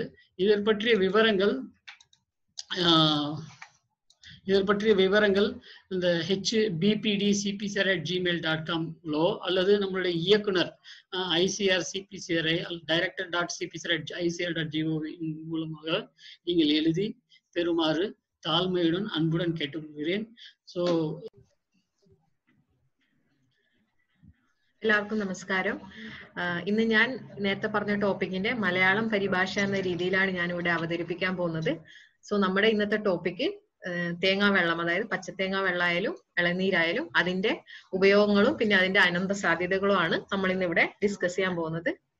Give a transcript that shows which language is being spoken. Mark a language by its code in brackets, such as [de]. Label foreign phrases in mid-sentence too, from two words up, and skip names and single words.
[ta] இதன் பற்றிய விவரங்கள் இந்த hbpdcpcr@gmail.com அல்லது நம்மளுடைய இயக்குனர் ICRCPCRI director.cpcr@icr.gov மூலமாக நீங்கள் எழுதி பெறுமாறு தாழ்மையுடன் அன்புடன் கேட்டுக்கொள்கிறேன். ஸோ [ml] എല്ലാവർക്കും നമസ്കാരം. ഇന്ന് ഞാൻ നേരത്തെ പറഞ്ഞ ടോപ്പിക്കിന്റെ മലയാളം പരിഭാഷ എന്ന രീതിയിലാണ് ഞാൻ ഇവിടെ അവതരിപ്പിക്കാൻ പോകുന്നത്. സോ നമ്മുടെ ഇന്നത്തെ ടോപ്പിക്ക് തേങ്ങാ വെള്ളം, അതായത് പച്ചത്തേങ്ങാ വെള്ളമായാലും ഇളനീരായാലും അതിന്റെ ഉപയോഗങ്ങളും പിന്നെ അതിന്റെ അനന്ത സാധ്യതകളും ആണ് നമ്മൾ ഇന്ന് ഇവിടെ ഡിസ്കസ് ചെയ്യാൻ പോകുന്നത്.